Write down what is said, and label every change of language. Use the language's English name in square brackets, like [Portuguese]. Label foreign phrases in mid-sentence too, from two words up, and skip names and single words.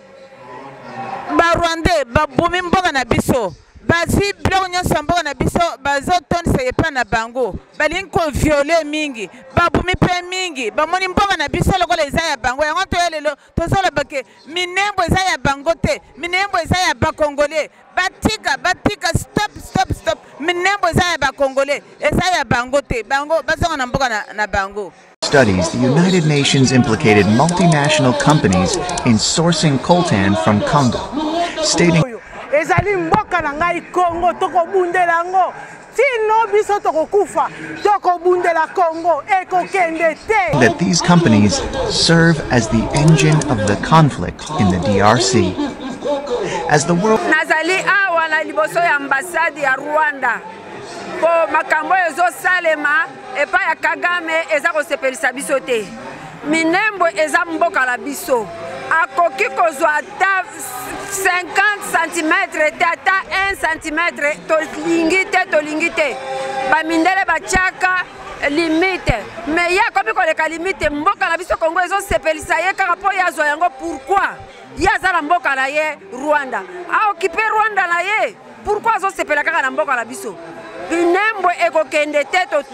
[Lingala] ba Rwandais babumi mboka na biso bazi biloko nyonso mboka na biso bazotonisa epa na bango balinko viole mingi babumi pe mingi bamoni mboka na biso lokola eza ya bango yango toyelelo tozoloba ke Minembwe eza ya bango te Minembwe eza ya ba Congolais batika stop Minembwe eza ya ba Congolais eza ya bango te bango bazonga na mboka na bango. [English] Studies, the United Nations implicated multinational companies in sourcing coltan from Congo, stating [Lingala] ezali mboka na ngai Congo tokobundela ngo tino biso tokokufa tokobundela Congo ekokende te [English] that these companies serve as the engine of the conflict in the DRC. As the world [Lingala] nazali awa na liboso ya ambassade ya Rwanda po makambo ezo salema epa ya Kagame eza kosepelisa biso te Minembwe eza mboka la biso akoki kozwa ata 50 cm te ata 1 cm tolingi te bamindele bachaka limite mais ya komi koleka limite mboka la biso Congo ezo sepelisa ye kaka po yazwa yango pourquoi yaza na mboka na ye Rwanda [French] a occupé [Lingala] Rwanda na ye pourquoi azo sepela kaka na mboka la biso Minembwe ekokende te